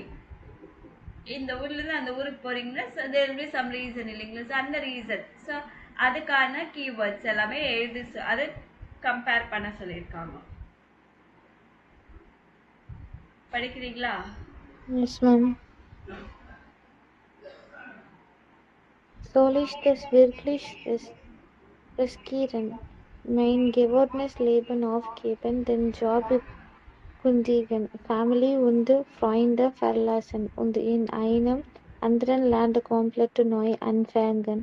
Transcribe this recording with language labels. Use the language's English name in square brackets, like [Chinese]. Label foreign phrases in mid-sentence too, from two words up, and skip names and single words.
[Tamil] இந்த ஊர்லேருந்து அந்த ஊருக்கு போகிறீங்கன்னா [English] so there will be some reason [Tamil] இல்லைங்களா? ஸோ அந்த ரீசன் ஸோ அதுக்கான கீவேர்ட்ஸ் எல்லாமே எழுதி அது கம்பேர் பண்ண சொல்லியிருக்காங்க. படிக்கிறீங்களா? [English] yes ma'am. [German] Soll ich das wirklich riskieren? Mein gewohntes Leben aufgeben, den Job kündigen, Family und Freunde verlassen und in einem anderen Land komplett neu anfangen.